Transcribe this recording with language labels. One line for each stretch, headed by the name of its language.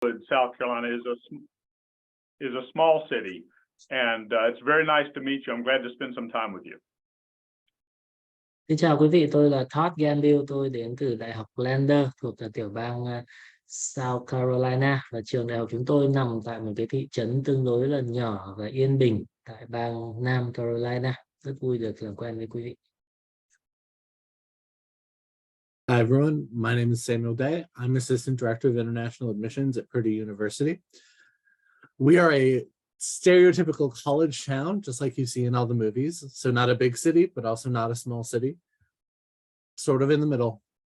English: South Carolina is a small city, and it's very nice to meet you. I'm glad to spend some time with you.
Vietnamese: Xin chào quý vị, tôi là Todd Gambill, tôi đến từ Đại học Lander thuộc tiểu bang South Carolina, và trường đại học chúng tôi nằm tại một cái thị trấn tương đối là nhỏ và yên bình tại bang Nam Carolina. Rất vui được làm quen với quý vị.
English: Hi everyone, my name is Samuel Day. I'm Assistant Director of International Admissions at Purdue University. We are a stereotypical college town, just like you see in all the movies. So not a big city, but also not a small city. Sort of in the middle.